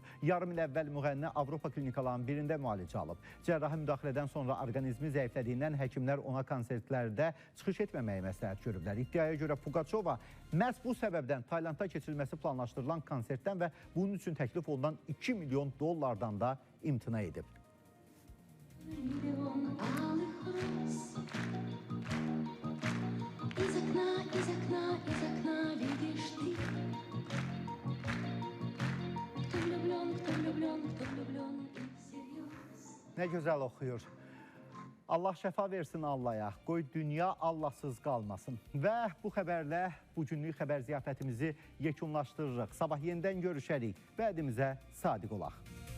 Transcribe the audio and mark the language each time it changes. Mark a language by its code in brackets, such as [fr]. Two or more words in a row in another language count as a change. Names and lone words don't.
[az] Yarım il əvvəl müğənni Avropa klinikalarının birində müalicə alıb. Cərrahi müdaxilədən sonra orqanizmi zəiflədiyindən həkimlər ona konsertlərdə çıxış etməməyi məsləhət görüblər. İddiaya görə Pugaçova məhz bu səbəbdən Taylandda keçirilməsi planlaşdırılan konsertdən və bunun üçün təklif olunan 2 milyon dollardan da imtina edib. [ru] Из окна видишь ты. Кто влюблен и всерьез. [az] Nə gözəl oxuyur. Allah şəfa versin Allah'a, qoy dünya Allahsız qalmasın. Və bu xəbərlə bugünlük xəbər ziyafətimizi yekunlaşdırırıq. Sabah yenidən görüşərik, vədimizə sadiq olaq.